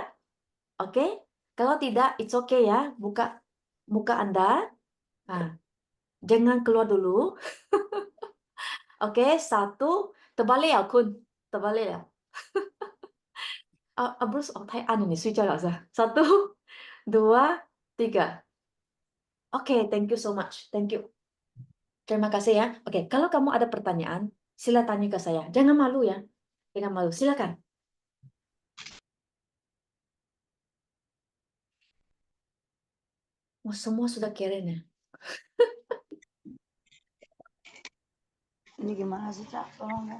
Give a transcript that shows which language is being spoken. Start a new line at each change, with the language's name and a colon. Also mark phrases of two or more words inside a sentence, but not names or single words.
Indonesian: Oke? Kalau tidak,
English: it's okay
Indonesian: ya. Buka muka Anda. Nah, jangan keluar dulu. Oke, 1. Terbalik ya, Kun. Terbalik ya. Bruce, Thai An ini,
Chinese: 睡觉了是吧?
Indonesian: 1, 2, 3.
English: Oke, thank you so much. Thank you.
Indonesian: Terima kasih ya. Oke, kalau kamu ada pertanyaan, sila tanya ke saya. Jangan malu ya. Jangan malu. Silakan. Oh, semua sudah keren ya. Ini gimana sih, Cak? Tolong ya.